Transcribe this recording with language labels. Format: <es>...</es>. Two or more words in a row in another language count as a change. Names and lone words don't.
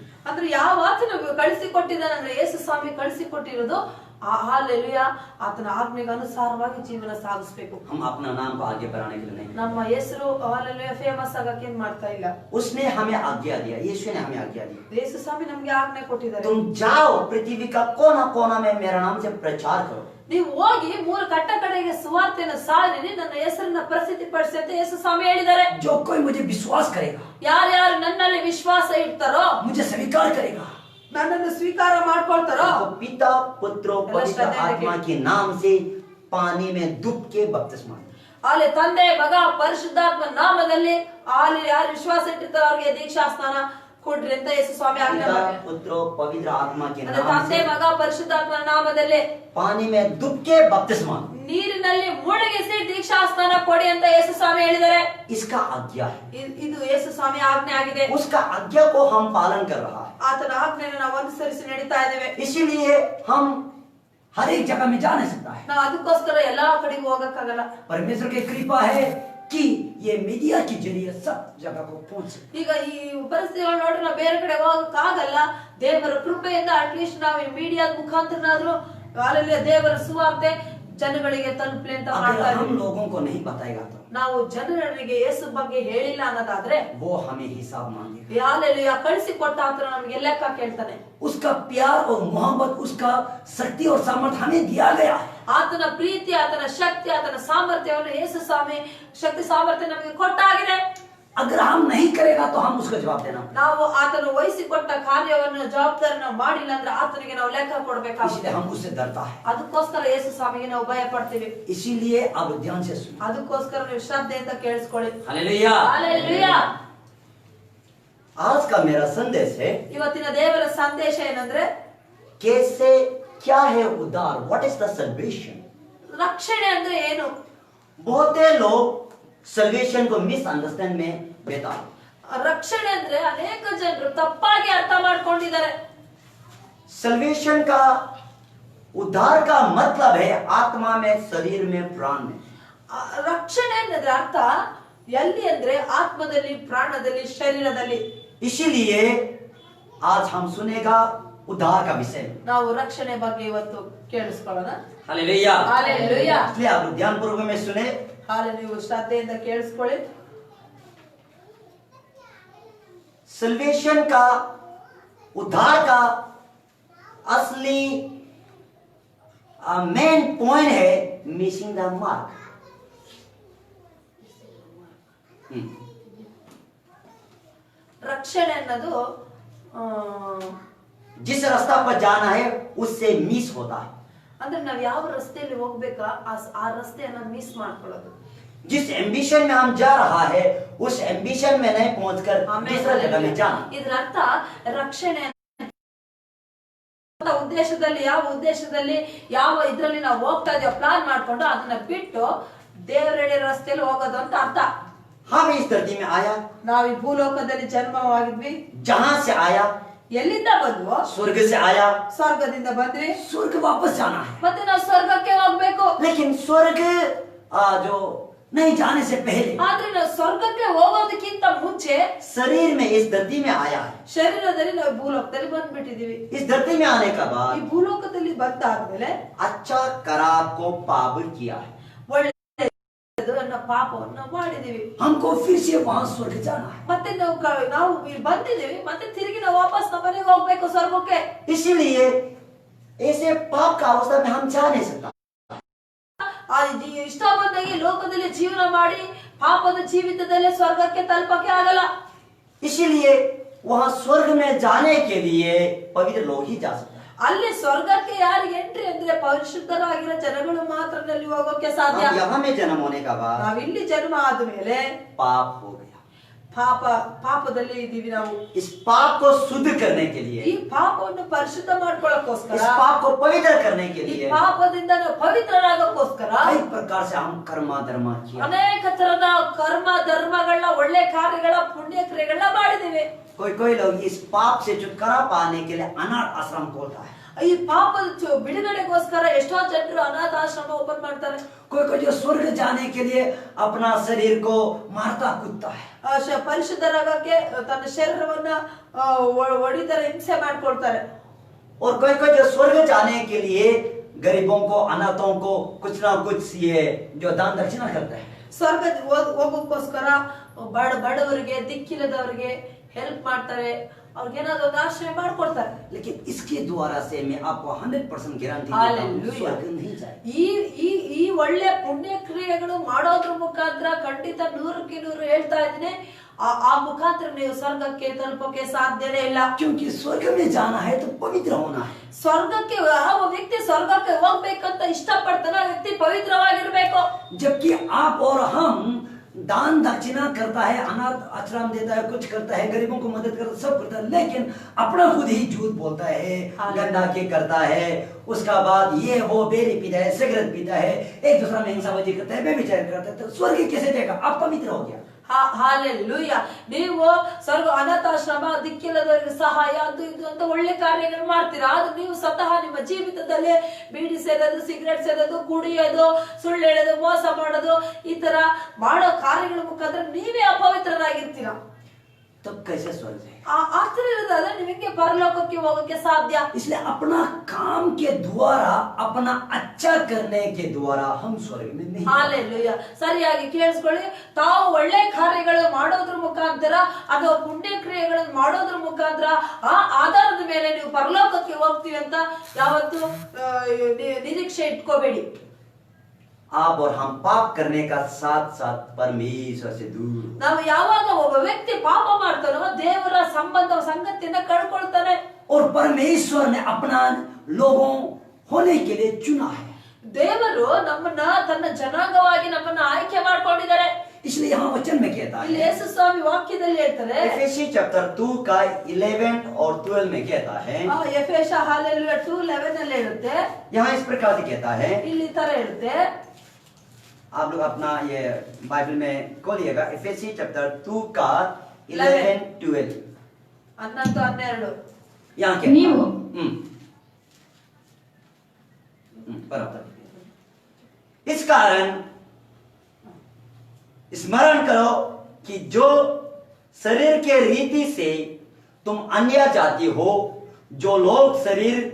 <kn>ಅಂದ್ರೆ ಯಾವ ಆತನ ಕಳಿಸಿಕೊಟ್ಟಿದ್ದಾನೆ ಅಂದ್ರೆ ಯೇಸು ಸ್ವಾಮಿ ಕಳಿಸಿಕೊಟ್ಟಿರೋದು हालेलुया ಆತನ ಆಜ್ಞೆಗೆ ಅನುಸಾರವಾಗಿ ಜೀವನ ಸಾಗಿಸಬೇಕು।</kn> <hi>हम अपना नाम को आगे बढ़ाने के लिए नहीं,</hi> <kn>ನಮ್ಮ ಹೆಸರು ಹಾಲೆಲುಯಾ ಫೇಮಸ್ ಆಗಕ್ಕೆ ಏನ್ ಮಾಡ್ತಾ ಇಲ್ಲ।</kn> <hi>उसने हमें आज्ञा दिया, यीशु ने हमें आज्ञा दी,</hi> <kn>ಯೇಸು ಸ್ವಾಮಿ ನಮಗೆ ಆಜ್ಞೆ ಕೊಟ್ಟಿದ್ದಾರೆ,</kn> <hi>तुम जाओ पृथ्वी का कोना कोना में मेरा नाम से प्रचार करो।</hi> <kn>ನೀವು ಹೋಗಿ ಮೂರು ಕಟ್ಟ ಕಡೆಗೆ ಸುವಾರ್ತೆಯನ್ನು ಸಾರಿ ನನ್ನ ಹೆಸರನ್ನ ಪ್ರಸಿದ್ಧಿ ಪಡಿಸಿ ಅಂತ ಯೇಸು ಸ್ವಾಮಿ ಹೇಳಿದ್ದಾರೆ।</kn> <hi>जो कोई मुझे विश्वास करेगा,</hi> <kn>ಯಾರ್ಯಾರು ನನ್ನಲ್ಲಿ ವಿಶ್ವಾಸ ಇಡ್ತಾರೋ,</kn> <hi>मुझे स्वीकार करेगा,</hi> <kn>ನನ್ನನ್ನು ಸ್ವೀಕಾರ ಮಾಡ್ಕೊಳ್ತಾರೋ,</kn> <hi>तो पिता पुत्र पवित्र आत्मा के नाम से पानी में डूब के बपतिस्मा,</hi> <kn>ಅಲ್ಲಿ ತಂದೆ ಮಗ ಪರಿಶುದ್ಧಾತ್ಮ ನಾಮದಲ್ಲಿ ಅಲ್ಲಿ ಯಾರು ವಿಶ್ವಾಸ ಇಟ್ಟಿರ್ತಾರೋ ಅವರಿಗೆ ದೀಕ್ಷಾ ಸ್ನಾನ ಕೊಡ್ರಿ ಅಂತ ಯೇಸು ಸ್ವಾಮಿ ಆಜ್ಞೆ ಮಾಡಿದ್ದಾರೆ।</kn> <hi>पुत्र पवित्र आत्मा के नाम</hi> <kn>ತಂದೆ</kn> <hi>से</hi> <kn>ಮಗ ಪರಿಶುದ್ಧಾತ್ಮನ ನಾಮದಲ್ಲಿ</kn> <hi>पानी में डूब के बपतिस्मा,</hi> <kn>ನೀರಿನಲ್ಲಿ ಮುಳುಗಿಸಿ ದೀಕ್ಷಾ ಸ್ನಾನ ಕೊಡಿ ಅಂತ ಯೇಸು ಸ್ವಾಮಿ ಹೇಳಿದ್ದಾರೆ।</kn> <hi>इसका आज्ञा है,</hi> <kn>ಇದು ಯೇಸು ಸ್ವಾಮಿ ಆಜ್ಞೆ ಆಗಿದೆ।</kn> <hi>उसका आज्ञा को हम पालन कर रहा है,</hi> <kn>ಆತನ ಆಜ್ಞೆಯನ್ನು ನಾವು ಅನುಸರಿಸಿ ನಡೀತಾ ಇದ್ದೇವೆ।</kn> <hi>इसीलिए हम हर एक जगह में जा नहीं सकता है।</hi> <kn>ನಾವು ಅದಕ್ಕೋಸ್ಕರ ಎಲ್ಲಾ ಕಡೆಗೂ ಹೋಗಕ್ಕಾಗಲ್ಲ।</kn> <hi>परमेश्वर की कृपा है कि ये मीडिया के जरिए सब जगह को पहुंच।</hi> <kn>ಈಗ ಈ ಪರಿಸ್ಥಿತಿಗಳು ನೋಡ್ರೆ ನಾವು ಬೇರೆ ಕಡೆ ಹೋಗಕ್ಕಾಗಲ್ಲ, ದೇವರ ಕೃಪೆಯಿಂದ ಅಟ್ಲೀಸ್ಟ್ ನಾವು ಈ ಮೀಡಿಯಾದ ಮುಖಾಂತರನಾದ್ರೂ ಅಲ್ಲಿ ದೇವರ ಸುವಾರ್ತೆ ಜನಗಳಿಗೆ ತಲುಪಲಿ ಅಂತ ಮಾಡ್ತಾ</kn> <hi>अगर</hi> <kn>ಇದ್ದೀವಿ।</kn> <hi>हम लोगों को नहीं बताएगा तो</hi> <kn>ನಾವು ಜನರಿಗೆ ಯೇಸು ಬಗ್ಗೆ ಹೇಳಿಲ್ಲ ಅನ್ನೋದಾದ್ರೆ</kn> <hi>वो हमें हिसाब मांगेगा।</hi> <kn>ಹಾಲೆಲೂಯಾ ಕಳಿಸಿಕೊಟ್ಟ ಆತನ ನಮಗೆ ಲೆಕ್ಕ ಕೇಳ್ತಾನೆ।</kn> <hi>उसका प्यार और मोहब्बत, उसका शक्ति और सामर्थ्य हमें दिया गया है।</hi> <kn>ಆತನ ಪ್ರೀತಿ, ಆತನ ಶಕ್ತಿ, ಆತನ ಸಾಮರ್ಥ್ಯವನ್ನು ಯೇಸು ಸ್ವಾಮಿ ಶಕ್ತಿ ಸಾಮರ್ಥ್ಯ ನಮಗೆ ಕೊಟ್ಟಾಗಿದೆ।</kn> <hi>अगर हम नहीं करेगा तो हम उसको जवाब देना पड़ेगा।</hi> <kn>ನಾವು ಆತನು ವಹಿಸಿಕೊಟ್ಟ ಕಾರ್ಯವನ್ನು ಜವಾಬ್ದಾರಿನ ಮಾಡಿಲ್ಲ ಅಂದ್ರೆ ಆತನಿಗೆ ನಾವು ಲೆಕ್ಕ ಕೊಡಬೇಕಾಗುತ್ತೆ।</kn> <hi>इसलिए हम उससे डरता है।</hi> <kn>ಅದಕ್ಕೋಸ್ಕರ ಯೇಸು ಸ್ವಾಮಿಗೆ ನಾವು ಭಯ ಪಡ್ತೀವಿ।</kn> <hi>इसीलिए अब ध्यान से सुनिए।</hi> <kn>ಅದಕ್ಕೋಸ್ಕರ ನೀವು ಶ್ರದ್ಧೆಯಿಂದ ಕೇಳಿಸ್ಕೊಳ್ಳಿ।</kn> <hi>हालेलुया।</hi> <kn>ಹಾಲೆಲೂಯಾ।</kn> <hi>आज का मेरा संदेश है</hi> <kn>ಇವತ್ತಿನ ದೇವರ ಸಂದೇಶ ಏನಂದ್ರೆ</kn> <hi>कैसे क्या है उद्धार,</hi> <en>what is the salvation.</en> <kn>ರಕ್ಷಣೆ ಅಂದ್ರೆ ಏನು?</kn> <hi>बहुत लोग सल्वेशन को मिसअंडरस्टैंड में बेता।</hi> <kn>ರಕ್ಷಣೆ ಅಂದ್ರೆ ಅನೇಕ ಜನರು ತಪ್ಪಾಗಿ ಅರ್ಥ ಮಾಡ್ಕೊಂಡಿದ್ದಾರೆ।</kn> <hi>सल्वेशन का उद्धार का मतलब है आत्मा में, शरीर में, प्राण में।</hi> <kn>ರಕ್ಷಣೆ ಅನ್ನೋದ್ರ ಅರ್ಥ ಎಲ್ಲಿ ಅಂದ್ರೆ ಆತ್ಮದಲ್ಲಿ, ಪ್ರಾಣದಲ್ಲಿ, ಶರೀರದಲ್ಲಿ।</kn> <hi>इसीलिए आज हम सुनेगा उद्धार का विषय।</hi> <kn>ನಾವು ರಕ್ಷಣೆ ಬಗ್ಗೆ ಇವತ್ತು ಕೇಳಿಸ್ಕೊಳ್ಳೋಣ।</kn> <hi>हालेलुया।</hi> <kn>ಹಾಲೆಲೂಯಾ।</kn> <hi>इसलिए आप ध्यानपूर्वक में सुने।</hi> <kn>ಹಾಲೆ ನೀವು ಶ್ರದ್ಧೆಯಿಂದ ಕೇಳಿಸ್ಕೊಳ್ಳಿ।</kn> <hi>सल्वेशन का, उद्धार का असली</hi> <en>main point</en> <hi>है</hi> <en>missing the mark.</en> <kn>ರಕ್ಷಣೆ ಅನ್ನೋದು</kn> <hi>जिस रास्ता पर जाना है उससे मिस होता है।</hi> <kn>ಅಂದ್ರೆ ನಾವ್ ಯಾವ ರಸ್ತೆಯಲ್ಲಿ ಹೋಗ್ಬೇಕಾ ಆ ರಸ್ತೆಯನ್ನ ಮಿಸ್ ಮಾಡ್ಕೊಳ್ಳೋದು।</kn> <hi>जिस एम्बिशन में हम जा रहा है उस एम्बिशन में नहीं पहुंचकर दूसरा जगह में जाना।</hi> <kn>ಇದರ ಅರ್ಥ ರಕ್ಷಣೆ ಉದ್ದೇಶದಲ್ಲಿ, ಯಾವ ಉದ್ದೇಶದಲ್ಲಿ, ಯಾವ ಇದ್ರಲ್ಲಿ ನಾವು ಹೋಗ್ತಾ ಇದೀವಿ ಪ್ಲಾನ್ ಮಾಡ್ಕೊಂಡು ಅದನ್ನ ಬಿಟ್ಟು ದೇವರೆಡೆ ರಸ್ತೆಯಲ್ಲಿ ಹೋಗೋದು ಅಂತ ಅರ್ಥ।</kn> <hi>हम इस धरती में आया,</hi> <kn>ನಾವ್ ಈ ಭೂಲೋಕದಲ್ಲಿ ಜನ್ಮವಾಗಿದ್ವಿ।</kn> <hi>जहां से आया,</hi> <kn>ಎಲ್ಲಿಂದ ಬಂದ್ವೋ?</kn> <hi>स्वर्ग से आया।</hi> <kn>ಸ್ವರ್ಗದಿಂದ ಬಂದ್ವಿ,</kn> <hi>स्वर्ग वापस जाना है।</hi> <kn>ಮತ್ತೆ ನಾವು ಸ್ವರ್ಗಕ್ಕೆ ಹೋಗ್ಬೇಕು।</kn> <hi>लेकिन स्वर्ग जो नहीं जाने से पहले</hi> <kn>ಆದ್ರೆ ನಾವು ಸ್ವರ್ಗಕ್ಕೆ ಹೋಗೋದಕ್ಕಿಂತ ಮುಂಚೆ</kn> <hi>शरीर में इस धरती में आया है।</hi> <kn>ಶರೀರದಲ್ಲಿ ನಾವು ಭೂಲೋಕದಲ್ಲಿ ಬಂದ್ಬಿಟ್ಟಿದೀವಿ।</kn> <hi>इस धरती में आने का</hi> <kn>ಈ</kn> <hi>बाद</hi> <kn>ಭೂಲೋಕದಲ್ಲಿ ಬಂದಾದ್ಮೇಲೆ</kn> <hi>अच्छा खराब को पाप किया है।</hi> <kn>ಒಳ್ಳೆಯದನ್ನ ಪಾಪವನ್ನ ಮಾಡಿದೀವಿ।</kn> <hi>हमको फिर से वहां स्वर्ग जाना है।</hi> <kn>ಮತ್ತೆ ನಾವು ಇಲ್ಲಿ ಬಂದಿದೀವಿ, ಮತ್ತೆ ತಿರುಗಿ ನಾವು ವಾಪಸ್ ನಮ್ಮ ಮನೆಗೆ ಹೋಗ್ಬೇಕು ಸ್ವರ್ಗಕ್ಕೆ।</kn> <hi>इसीलिए ऐसे पाप का अवस्था में हम जा नहीं सकता।</hi> <kn>ಇಷ್ಟ ಬಂದಾಗಿ ಲೋಕದಲ್ಲಿ ಜೀವನ ಮಾಡಿ ಪಾಪದ ಜೀವಿತದಲ್ಲೇ ಸ್ವರ್ಗಕ್ಕೆ ತಲುಪಕ್ಕೆ ಆಗಲ್ಲ।</kn> <hi>इसीलिए वहां स्वर्ग में जाने के लिए पवित्र लोग ही जा सकते हैं।</hi> <kn>ಅಲ್ಲಿ ಸ್ವರ್ಗಕ್ಕೆ ಯಾರಿಗೆ ಎಂಟ್ರಿ ಅಂದ್ರೆ ಪರಿಶುದ್ಧರಾಗಿರೋ ಜನಗಳು ಮಾತ್ರ ಅಲ್ಲಿ ಹೋಗೋಕೆ ಸಾಧ್ಯ।</kn> <hi>अब यहाँ में जन्म होने का बाद</hi> <kn>ನಾವಿಲ್ಲಿ ಜನ್ಮ ಆದ್ಮೇಲೆ</kn> <hi>पाप हो गया।</hi> <kn>ಪಾಪದಲ್ಲಿ ಇದೀವಿ ನಾವು।</kn> <hi>इस पाप को शुद्ध करने के लिए,</hi> <kn>ಈ ಪಾಪವನ್ನು ಪರಿಶುದ್ಧ ಮಾಡ್ಕೊಳ್ಳೋಕೋಸ್ಕರ,</kn> <hi>इस पाप को पवित्र करने के</hi> <kn>ಈ</kn> <hi>लिए</hi> <kn>ಪಾಪದಿಂದ ನಾವು ಪವಿತ್ರರಾಗೋಕೋಸ್ಕರ</kn> <hi>कई प्रकार से हम कर्मा धर्मा किया।</hi> <kn>ಅನೇಕ ತರದ ಕರ್ಮ ಧರ್ಮಗಳನ್ನ, ಒಳ್ಳೆ ಕಾರ್ಯಗಳ, ಪುಣ್ಯ ಕ್ರಿಯೆಗಳನ್ನ ಮಾಡಿದೀವಿ।</kn> <hi>कोई लोग इस पाप से छुटकारा पाने के लिए अनाथ आश्रम खोलता है।</hi> <kn>ಈ ಪಾಪದ ಬಿಡುಗಡೆಗೋಸ್ಕರ ಎಷ್ಟೋ ಜನರು ಅನಾಥ ಆಶ್ರಮ ಓಪನ್ ಮಾಡ್ತಾರೆ।</kn> <hi>कोई जो स्वर्ग जाने के लिए अपना शरीर को मारता कूदता है।</hi> <kn>ಪರಿಶುದ್ಧರಾಗಕ್ಕೆ ತನ್ನ ಶರೀರವನ್ನ ಹೊಡಿತಾರೆ, ಹಿಂಸೆ ಮಾಡ್ಕೊಳ್ತಾರೆ।</kn> <hi>और कोई जो स्वर्ग जाने के लिए गरीबों को, अनाथों को कुछ ना कुछ ये जो दान दक्षिणा करता है।</hi> <kn>ಸ್ವರ್ಗ ಹೋಗೋಕ್ಕೋಸ್ಕರ ಬಡವರಿಗೆ, ದಿಕ್ಕಿಲ್ಲದವರಿಗೆ ಹೆಲ್ಪ್ ಮಾಡ್ತಾರೆ, ಅವ್ರಿಗೇನಾದ್ರು ಒಂದು ಆಶ್ರಯ ಮಾಡ್ಕೊಡ್ತಾರೆ।</kn> <hi>लेकिन इसके द्वारा से मैं आपको 100% गारंटी देता हूं, हालेलुया। स्वर्ग नहीं जाए।</hi> <kn>ಈ ಒಳ್ಳೆ ಪುಣ್ಯ ಕ್ರಿಯೆಗಳು ಮಾಡೋದ್ರ ಮುಖಾಂತರ ಖಂಡಿತ 100ಕ್ಕೆ 100 ಹೇಳ್ತಾ ಇದ್ದೀನಿ, ಆ ಮುಖಾಂತರ ನೀವು ಸ್ವರ್ಗಕ್ಕೆ ತಲುಪೋಕೆ ಸಾಧ್ಯನೇ ಇಲ್ಲ।</kn> <hi>क्योंकि स्वर्ग में जाना है तो पवित्र होना है।</hi> <kn>ಸ್ವರ್ಗಕ್ಕೆ ಯಾವ ವ್ಯಕ್ತಿ ಸ್ವರ್ಗಕ್ಕೆ ಹೋಗ್ಬೇಕಂತ ಇಷ್ಟಪಡ್ತಾನೆ ಆ ವ್ಯಕ್ತಿ ಪವಿತ್ರವಾಗಿರ್ಬೇಕು।</kn> <hi>जबकि आप और हम दान दक्षिणा करता है, अनाथ आश्रम देता है, कुछ करता है, गरीबों को मदद करता है, सब करता है, लेकिन अपना खुद ही झूठ बोलता है, गंदा के करता है, उसका बाद ये वो बेरी पीता है, सिगरेट पीता है, एक दूसरा में हिंसाबाजी करता है, व्यभिचार करता है, तो स्वर्ग कैसे देगा? आप पवित्र हो गया।</hi> <kn>ಹಾಲೆಲೂಯಾ। ನೀವು ಸ್ವರ್ಗ, ಅನಾಥಾಶ್ರಮ, ದಿಕ್ಕಿಲ್ಲದವರಿಗೆ ಸಹಾಯ, ಅದು ಇದು ಅಂತ ಒಳ್ಳೆ ಕಾರ್ಯಗಳು ಮಾಡ್ತೀರಾ, ಆದ್ರೆ ನೀವು ಸ್ವತಃ ನಿಮ್ಮ ಜೀವಿತದಲ್ಲಿ ಬೀಡಿ ಸೇದೋದು, ಸಿಗರೇಟ್ ಸೇದೋದು, ಕುಡಿಯೋದು, ಸುಳ್ಳು ಹೇಳೋದು, ಮೋಸ ಮಾಡೋದು, ಈ ತರ ಮಾಡೋ ಕಾರ್ಯಗಳ ಮುಖಾಂತರ ನೀವೇ ಅಪವಿತ್ರರಾಗಿರ್ತೀರಾ।</kn> <hi>तब कैसे स्वर्ग जाएगा?</hi> <kn>ಆ ತರ ಇರೋದಾದ್ರೆ ನಿಮಗೆ ಪರಲೋಕಕ್ಕೆ ಹೋಗಕ್ಕೆ ಸಾಧ್ಯ.</kn> <hi>इसलिए अपना काम के द्वारा, अपना अच्छा करने के द्वारा हम स्वर्ग में नहीं.</hi> <kn>ಹಾಲೆಲೂಯಾ. ಸರಿಯಾಗಿ ಕೇಳಿಸ್ಕೊಳ್ಳಿ. ತಾವು ಒಳ್ಳೆ ಕಾರ್ಯಗಳು ಮಾಡೋದ್ರ ಮುಖಾಂತರ ಅಥವಾ ಪುಣ್ಯ ಕ್ರಿಯೆಗಳನ್ನು ಮಾಡೋದ್ರ ಮುಖಾಂತರ ಆ ಆಧಾರದ ಮೇಲೆ ನೀವು ಪರಲೋಕಕ್ಕೆ ಹೋಗ್ತೀವಿ ಅಂತ ಯಾವತ್ತು ನಿರೀಕ್ಷೆ ಇಟ್ಕೋಬೇಡಿ.</kn> <hi>आप और हम पाप करने का साथ साथ परमेश्वर से दूर.</hi> <kn>ನಾವು ಯಾವಾಗ ಒಬ್ಬ ವ್ಯಕ್ತಿ ಪಾಪ ಮಾಡ್ತಾನೋ ದೇವರ ಸಂಗತಿಯನ್ನ ಕಳ್ಕೊಳ್ತಾನೆ.</kn> <hi>और परमेश्वर ने अपना लोगों होने के लिए चुना है.</hi> <kn>ದೇವರು ನಮ್ಮನ್ನ ತನ್ನ ಜನಾಂಗವಾಗಿ ನಮ್ಮನ್ನ ಆಯ್ಕೆ ಮಾಡ್ಕೊಂಡಿದ್ದಾರೆ.</kn> <hi>इसलिए यहाँ वचन में कहता</hi> <kn>ಇಲ್ಲಿ</kn> <hi>है,</hi> <kn>ಯೇಸು ಸ್ವಾಮಿ ವಾಕ್ಯದಲ್ಲಿ ಹೇಳ್ತಾರೆ,</kn> <hi>एफेसी चैप्टर 2 का 11 और 12 में कहता है,</hi> <kn>ಎಫೆಸ ಹಾಲೆಲೂಯಾ 2:11 ಅಲ್ಲಿ ಹೇಳುತ್ತೆ.</kn> <hi>यहाँ इस प्रकार से कहता है,</hi> <kn>ಇಲ್ಲಿ ತರ ಹೇಳುತ್ತೆ.</kn> <hi>आप लोग अपना ये बाइबल में खोलिएगा, एफेसी चैप्टर 2 का 11-12. 11-12 यहाँ क्या</hi> <kn>ನೀವು</kn> <hi>बराबर. इस कारण स्मरण करो कि जो शरीर के रीति से तुम अन्य जाति हो, जो लोग शरीर</hi>